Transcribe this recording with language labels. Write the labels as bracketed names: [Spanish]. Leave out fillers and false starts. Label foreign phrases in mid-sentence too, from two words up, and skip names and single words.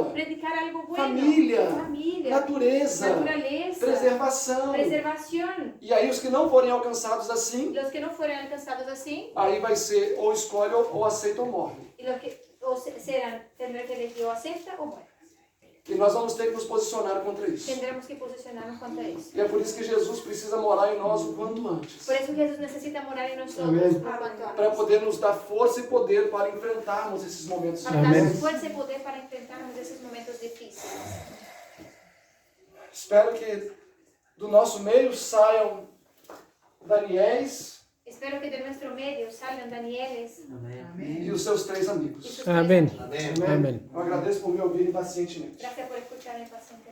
[Spanish] Predicar algo bueno. [Portuguese] Família, [Spanish] Familia. [Portuguese] natureza, [Spanish] Naturaleza. [Portuguese] preservação. [Spanish] Preservación. [Portuguese] E aí os que não forem alcançados assim, [Spanish] Los que no fueran alcanzados así, [Portuguese] aí vai ser ou escolhe ou aceita ou morre. [Spanish] y los que o serán, tendrán que elegir o acepta o muere. [Portuguese] E nós vamos ter que nos posicionar contra isso. [Spanish] Tendremos que posicionarnos contra eso. [Portuguese] E é por isso que Jesus precisa morar em nós o quanto antes. [Spanish] Por eso Jesús necesita morar en nosotros Amén. por cuanto antes. [Portuguese] Para poder nos dar força e poder para enfrentarmos esses momentos. [Spanish] Para Amén. darnos fuerza y poder para enfrentarnos esos momentos difíciles. [Portuguese] Espero que do nosso meio saiam Daniéis [Spanish] Espero que de nuestro medio salgan Danieles [Portuguese] e os seus 3 [Spanish] y [Portuguese] amigos. [Spanish] sus Amén. tres amigos. Amén. [Portuguese] Eu agradeço por me ouvirem pacientemente. [Spanish] Gracias por escucharme pacientemente.